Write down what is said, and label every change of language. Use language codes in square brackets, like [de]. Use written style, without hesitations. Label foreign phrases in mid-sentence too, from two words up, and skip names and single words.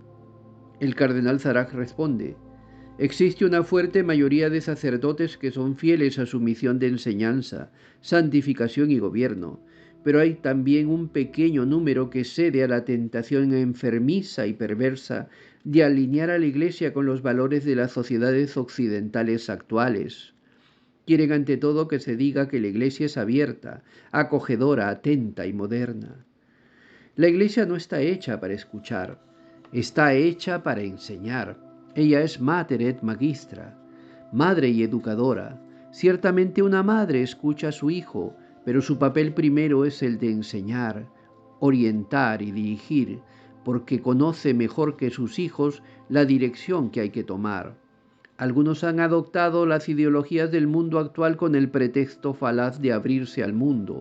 [es] El cardenal Sarag responde: existe una fuerte mayoría de sacerdotes que son fieles a su misión de enseñanza, santificación y gobierno, pero hay también un pequeño número que cede a la tentación enfermiza y perversa de alinear a la Iglesia con los valores de las sociedades occidentales actuales. Quieren ante todo que se diga que la Iglesia es abierta, acogedora, atenta y moderna. La Iglesia no está hecha para escuchar, está hecha para enseñar. [la] Ella es mater et magistra, [es] madre y educadora. Ciertamente una madre escucha a su hijo, pero su papel primero es el de enseñar, orientar y dirigir, porque conoce mejor que sus hijos la dirección que hay que tomar. Algunos han adoptado las ideologías del mundo actual con el pretexto falaz de abrirse al mundo.